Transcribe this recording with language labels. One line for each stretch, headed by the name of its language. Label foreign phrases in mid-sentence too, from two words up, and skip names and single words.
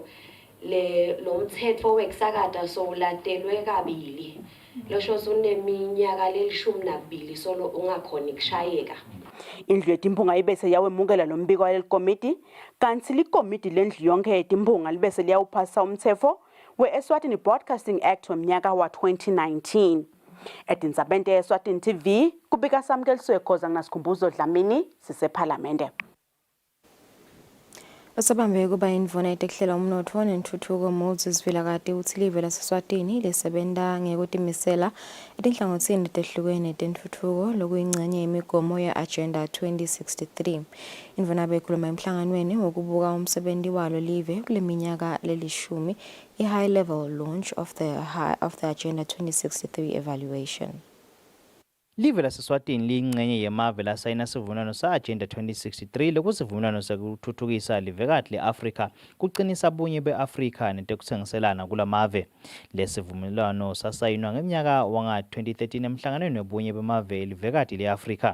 Swati: Lo mthetho wekusakata sowuladelwe kabili. Losho suneminyaka lelishumi solo ungakhona kushayeka. Indlu yetimpunga ibese yawemukela lo mbiko waleli komiti kanti likomiti lendlu yonke yetimpunga libese liyawuphasa umthetho we-Eswatini Broadcasting Act wemnyaka wa 2019. Edinzabente Eswatini TV kubika samkeliswe khoza nginasikhumbuzo Dlamini sisephalamende. Osabambe kuba indvuna itekhlela umnotfo nentuthuko Moses Vilakati uthi live laseSwatini lisebenta ngekutimisela etinhlangotsini tehlukene tentuthuko lokuyingxenye yemigomo ye-Agenda 2063. Indvuna bekhuluma emhlanganweni wokubuka umsebenzi walo live kule minyaka lelishumi i-
English: high level launch of the Agenda 2063 evaluation.
Swati: Live laseSwatini liyingxenye yemave lasayina sivumelwano sa-Agenda 2063 lokusivumelwano sekuthuthukisa livekati le-Afrika kuqinisa bunye be-Afrika netekutsengiselana kulamave. Lesivumelwano sasayinwa ngeminyaka wanga-2013 emhlanganweni wobunye bemave livekati le-Afrika.